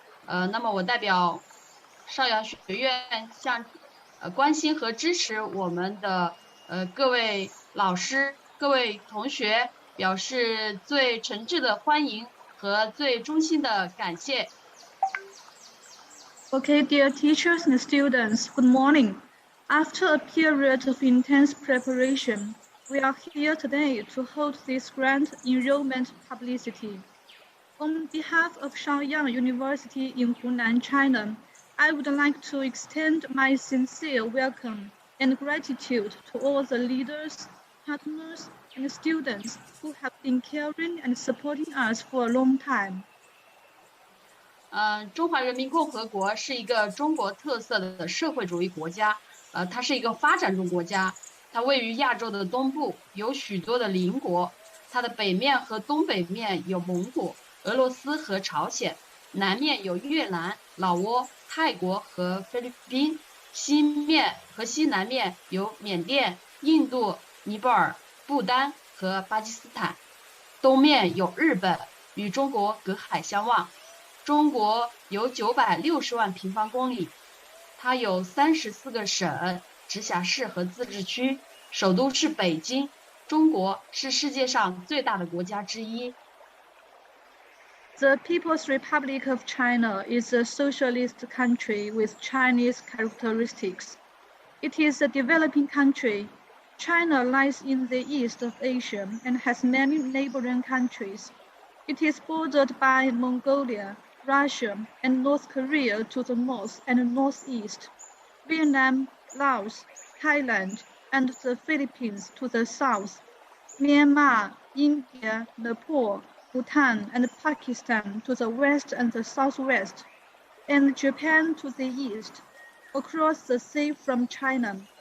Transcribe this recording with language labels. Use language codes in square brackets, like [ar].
[zh] 那么我代表邵阳学院向关心和支持我们的各位老师、各位同学表示最诚挚的欢迎和最衷心的感谢。 [en] Okay, dear teachers and students, good morning. After a period of intense preparation, we are here today to hold this grand enrollment publicity. On behalf of Shaoyang University in Hunan, China, I would like to extend my sincere welcome and gratitude to all the leaders, partners, and students who have been caring and supporting us for a long time. [zh] 中华人民共和国是一个中国特色的社会主义国家，它是一个发展中国家，它位于亚洲的东部，有许多的邻国，它的北面和东北面有蒙古、俄罗斯和朝鲜，南面有越南、老挝、泰国和菲律宾，西面和西南面有缅甸、印度、尼泊尔、不丹和巴基斯坦，东面有日本，与中国隔海相望。中国有960万平方公里，它有34个省、直辖市和自治区，首都是北京。中国是世界上最大的国家之一。 [en] The People's Republic of China is a socialist country with Chinese characteristics. It is a developing country. China lies in the east of Asia and has many neighboring countries. It is bordered by Mongolia, Russia, and North Korea to the north and northeast, Vietnam, Laos, Thailand, and the Philippines to the south, Myanmar, India, Nepal, Bhutan, and Pakistan to the west and the southwest, and Japan to the east, across the sea from China.